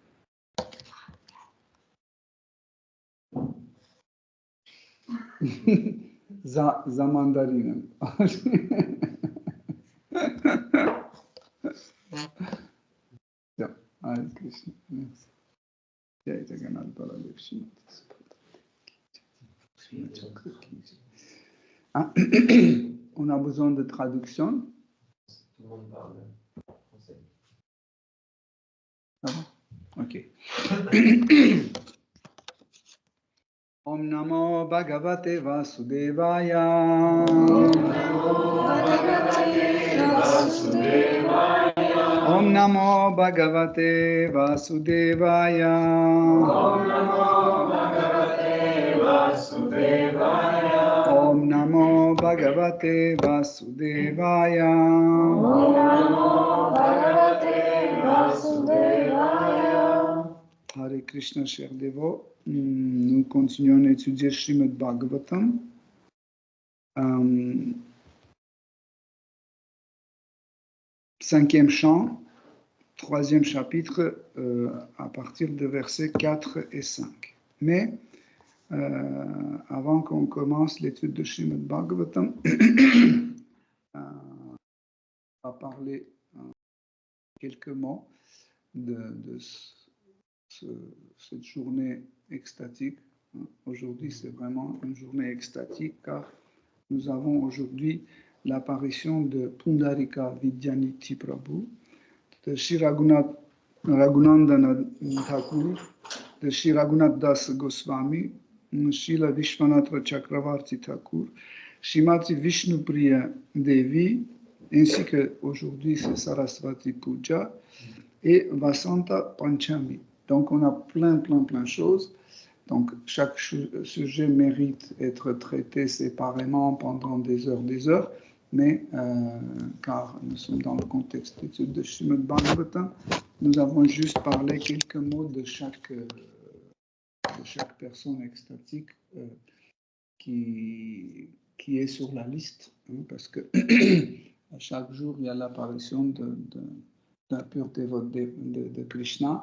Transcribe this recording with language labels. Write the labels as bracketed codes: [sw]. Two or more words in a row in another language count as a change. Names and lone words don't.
[fr] Zamandarinem. Ja, Hare Krishna. Merci. [hi] Jai Jagannath Baladev Shrimati. [fr] On a besoin de traduction. Tout le monde parle français. Ah bon? Ok. [sa] Om Namo Bhagavate Vasudevaya. Om Namo Bhagavate Vasudevaya. Om Namo Bhagavate Vasudevaya. Om Namo Bhagavate Vasudevaya. Om Namo Bhagavate Vasudevaya. [fr] Hare Krishna, chers dévots. Nous continuons à étudier Srimad Bhagavatam. Cinquième chant, troisième chapitre, à partir de versets 4 et 5. Mais avant qu'on commence l'étude de Srimad Bhagavatam, on va parler quelques mots de cette journée extatique. Aujourd'hui, c'est vraiment une journée extatique car nous avons aujourd'hui l'apparition de Pundarika Vidyaniti Prabhu, de Shri Raghunandana Thakur, de Shri Raghunath Das Goswami, Srila Vishwanatra Chakravarti Thakur, Srimati Vishnupriya Devi, ainsi qu'aujourd'hui c'est Saraswati Puja, et Vasanta Panchami. Donc on a plein de choses. Donc chaque sujet mérite d'être traité séparément pendant des heures, mais car nous sommes dans le contexte d'étude de Srimad Bhagavatam, nous avons juste parlé quelques mots de chaque personne extatique qui est sur la liste, hein, parce que à chaque jour il y a l'apparition d'un pur dévot de Krishna.